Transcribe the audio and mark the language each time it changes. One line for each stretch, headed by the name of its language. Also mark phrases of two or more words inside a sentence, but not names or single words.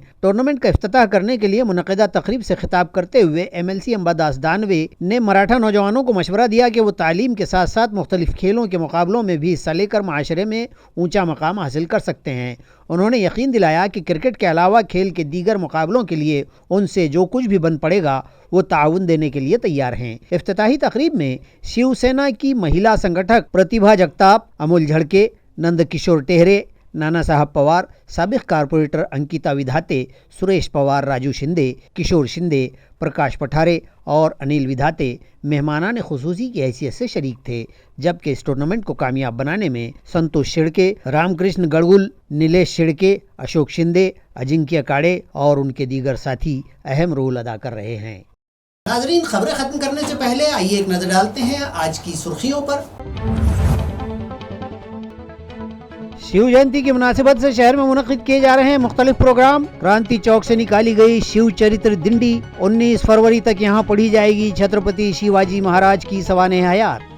Urdu: ٹورنامنٹ کا افتتاح کرنے کے لیے منعقدہ تقریب سے خطاب کرتے ہوئے MLC امباداس دانوے نے مراٹھا نوجوانوں کو مشورہ دیا کہ وہ تعلیم کے ساتھ ساتھ مختلف کھیلوں کے مقابلوں میں بھی حصہ لے کر معاشرے میں اونچا مقام حاصل کر سکتے ہیں۔ انہوں نے یقین دلایا کہ کرکٹ کے علاوہ کھیل کے دیگر مقابلوں کے لیے ان سے جو کچھ بھی بن پڑے گا وہ تعاون دینے کے لیے تیار ہیں۔ افتتاحی تقریب میں شیو سینا کی مہیلا سنگٹھک پرتیبھا جگتاپ، امول جھڑکے، نند کشور ٹہرے، نانا صاحب پوار، سابق کارپوریٹر انکیتا ودھاتے، سریش پوار، راجو شندے، کشور شندے، پرکاش پٹھارے اور انیل ودھاتے مہمانان خصوصی کی حیثیت سے شریک تھے، جبکہ اس ٹورنامنٹ کو کامیاب بنانے میں سنتوش شڑکے، رام کرشن گڑگل، نیلیش شڑکے، اشوک شندے، اجنکیہ کاڑے اور ان کے دیگر ساتھی اہم رول ادا کر رہے ہیں۔ ناظرین، خبریں ختم کرنے سے پہلے آئیے ایک نظر ڈالتے ہیں آج کی سرخیوں پر۔ شیو جینتی کی مناسبت سے شہر میں منعقد کیے جا رہے ہیں مختلف پروگرام۔ کرانتی چوک سے نکالی گئی شیو چریتر ڈنڈی 19 فروری تک یہاں پڑھی جائے گی چھترپتی شیواجی مہاراج کی سوانح حیات۔